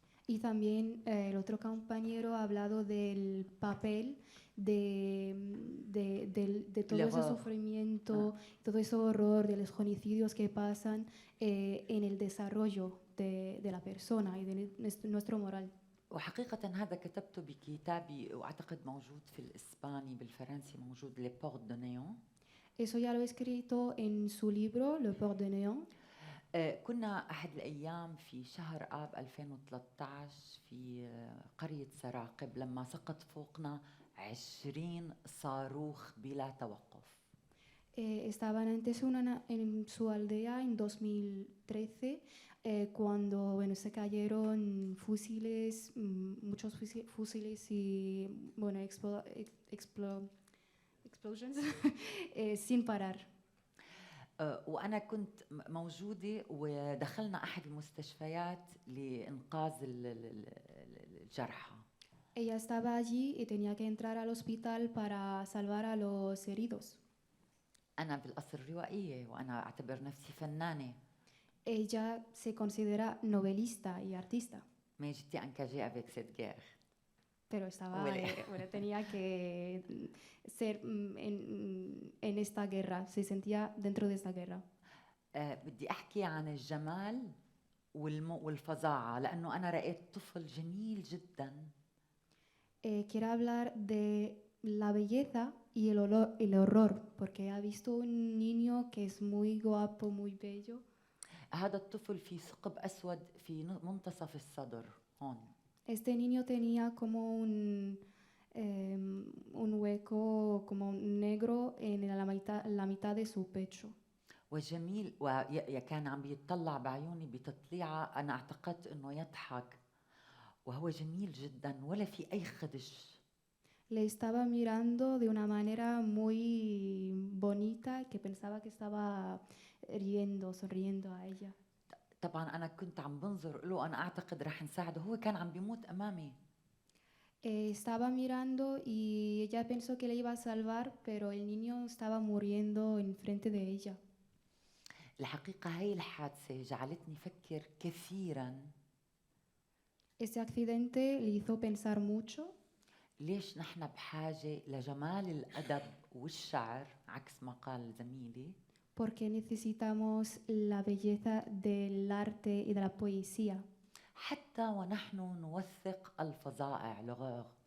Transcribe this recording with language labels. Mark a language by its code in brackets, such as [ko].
[es] Y también el otro compañero ha hablado del papel de todo ese sufrimiento, todo ese horror de los genocidios que pasan en el desarrollo de la persona y de nuestro moral. [ar] وحقيقة هذا كتبته بكتابي وأعتقد موجود في الإسباني بالفرنسي موجود Le Port de Néant. [es] Eso ya lo he escrito en su libro Le Port de Néant. [ar] كنا أحد الأيام في شهر آب 2013 في قرية سراقب لما سقط فوقنا 20 صاروخ بلا توقف. [es] Estaban antes en su aldea en 2013 cuando se cayeron fusiles, muchos fusiles y explosions sin parar. [ar] وأنا كنت موجودة ودخلنا أحد المستشفيات لإنقاذ الجرحى. [es] Ella estaba allí y tenía que entrar al hospital para salvar a los heridos. [ar] أنا بالأصل روائية وأنا أعتبر نفسي فنانة. [es] Ella se considera novelista y artista. [fr] Mais j'étais engagée avec cette guerre. [es] Pero tenía que ser en esta guerra, se sentía dentro de esta guerra. [ar] بدي أحكي عن الجمال والفظاعة لأنه أنا رأيت طفل جميل جدا. [es] Quiero hablar de la belleza y el horror, porque ha visto un niño que es muy guapo, muy bello. [ar] هذا الطفل في ثقب أسود في منتصف الصدر هون. [es] Este niño tenía como un hueco como negro en la mitad de su pecho. [ar] وجميل وكان عم يتطلع بعيوني بتطليعة أنا اعتقدت إنه يضحك وهو جميل جدا ولا في أي خدش. [es] Le estaba mirando de una manera muy bonita que pensaba que estaba sonriendo a ella. [ar] طبعا أنا كنت عم بنظر له أنا أعتقد رح نساعده هو كان عم بيموت أمامي. [es] Estaba mirando y ella pensó que le iba a salvar, pero el niño estaba muriendo enfrente de ella. [ar] الحقيقة هاي الحادثة جعلتني أفكر كثيراً. [es] Este accidente le hizo pensar mucho. [ar] ليش نحن بحاجة لجمال الأدب والشعر عكس ما قال زميلي؟ [es] Porque necesitamos la belleza del arte y de la poesía. [ar] حتى ونحن نوثق الفظائع لغاغ.